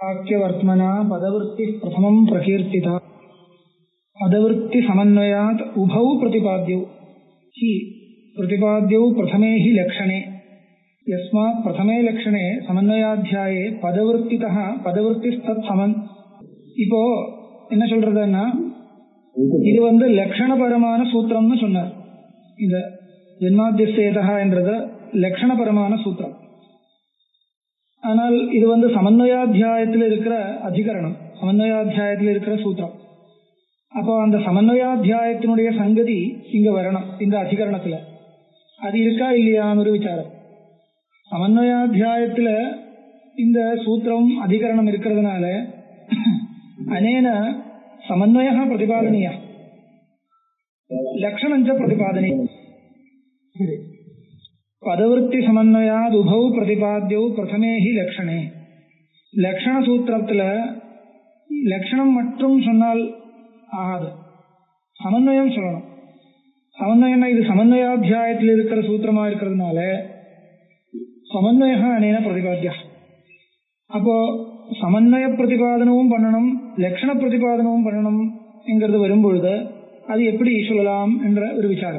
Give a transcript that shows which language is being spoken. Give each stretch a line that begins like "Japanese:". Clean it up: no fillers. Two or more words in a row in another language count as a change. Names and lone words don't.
Sanskrit: वाक्यवर्त्मना पदवृत्ति प्रथमं प्रकीर्तिता पदवृत्ति समन्वयात् उभौ प्रतिपाद्यौ हि प्रतिपाद्यौ प्रथमे हि लक्षणे यस्मात् प्रथमे लक्षणे समन्वयाध्याये पदवृत्तितः पदवृत्तिस्तत् समन्
Tamil: இப்போ என்ன சொல்றதுன்னா இது வந்து லட்சணபரமான சூத்திரம்னு சொன்னார். இந்த ஜென்மாத்தியஸ்தேதா என்றது லட்சணபரமான சூத்திரம். ஆனால் இது வந்து சமன்வயாத்தியாயத்தில் இருக்கிற அதிகரணம், சமன்வயாத்தியாயத்தில் இருக்கிற சூத்திரம். அப்போ அந்த சமன்வயாத்தியாயத்தினுடைய சங்கதி இங்க வரணும் இந்த அதிகரணத்துல. அது இருக்கா இல்லையான்னு ஒரு விசாரம். சமன்வயாத்தியாயத்துல இந்த சூத்திரம் அதிகரணம் இருக்கிறதுனால அனேன
Sanskrit: समन्वय प्रतिपादनीय लक्षण प्रतिपादनीय पदवृत्ति समन्वयाद उभौ प्रतिपाद्यौ प्रथमे ही लक्षणे लक्षण
Tamil: सूत्रத்தில் லட்சணம் மட்டும் சொன்னால் ஆகாது, சமன்வயம் சொல்லணும். சமன்வயம்னா இது சமன்வயாத்தியாயத்தில் இருக்கிற சூத்திரமா இருக்கிறதுனால
Sanskrit: समन्वय अनेन प्रतिपाद्या.
Tamil: அப்போ சமன்வய பிரதிபாதனமும் பண்ணணும், லட்சண பிரதிபாதனமும் பண்ணணும் என்கிறது வரும்பொழுது அது எப்படி சொல்லலாம் என்ற ஒரு விசாரம்.